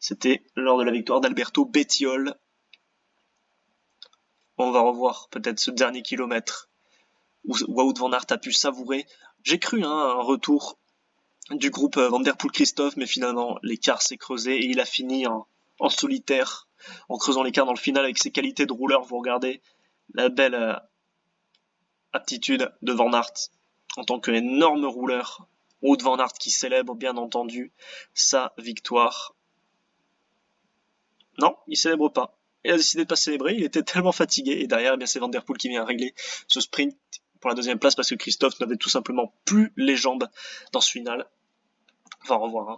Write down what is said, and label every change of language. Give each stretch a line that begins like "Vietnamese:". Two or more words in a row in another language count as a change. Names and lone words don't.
French: C'était lors de la victoire d'Alberto Bettiol. On va revoir peut-être ce dernier kilomètre où Wout van Aert a pu savourer. J'ai cru un retour du groupe Van Der Poel-Christophe, mais finalement l'écart s'est creusé et il a fini en solitaire, en creusant l'écart dans le final avec ses qualités de rouleur. Vous regardez la belle aptitude de Van Aert en tant qu'énorme rouleur. Wout van Aert qui célèbre bien entendu sa victoire. Non, il célèbre pas. Il a décidé de pas célébrer, il était tellement fatigué. Et derrière, eh bien, c'est Van Der Poel qui vient régler ce sprint pour la deuxième place parce que Christophe n'avait tout simplement plus les jambes dans ce final. On va revoir. Hein.